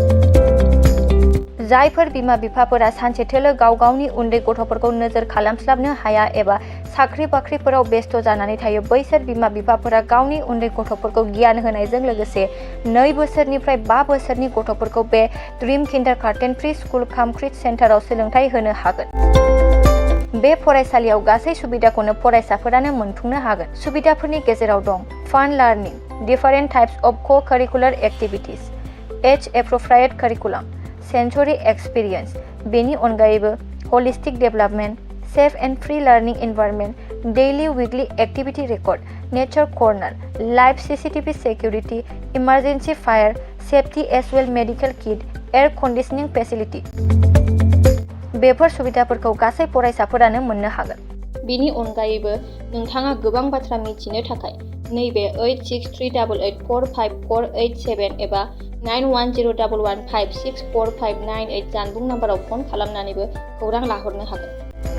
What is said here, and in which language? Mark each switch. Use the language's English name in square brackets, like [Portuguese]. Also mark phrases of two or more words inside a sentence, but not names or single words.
[Bodo] जायफोर बिमा बिफाफोरा सानसे थोलो गाव गावनि उन्दै गथ'फोरखौ नोजोर खालामस्लाबनो हाया एबा साख्रि बाख्रिफोराव बेस्थ' जानानै थायो, बैसोर बिमा बिफाफोरा गावनि उन्दै गथ'फोरखौ गियान होनायजों लोगोसे 2 बोसोरनिफ्राय 5 बोसोरनि गथ'फोरखौ बे ड्रीम किन्डारगार्टेन प्रि स्कुल काम क्रिट सेन्टाराव सोलोंथाइ होनो हागोन। बे फरायसालियाव गासै सुबिदाखौनो फरायसाफोरानो मोनफुंनो हागोन। सुबिदाफोरनि गेजेराव दं [English] fun learning, Different types of co-curricular activities, age appropriate curriculum, sensory experience, [Bodo] बेनि अनगायैबो [English] holistic development, safe and free learning environment, daily weekly activity record, nature corner, live CCTV security, emergency fire safety as well medical kit, air conditioning facility. [Bodo] बेफोर सुबिदाफोरखौ गासै फरायसाफोरानो मोननो हागोन। बेनि अनगायैबो नोंथाङा गोबां बाथ्रा मिथिनो थाखाय नैबे 8638454887 एबा 9101156459 जानबुं नाम्बाराव फन खालामनानैबो खौरां लाहरनो हागोन।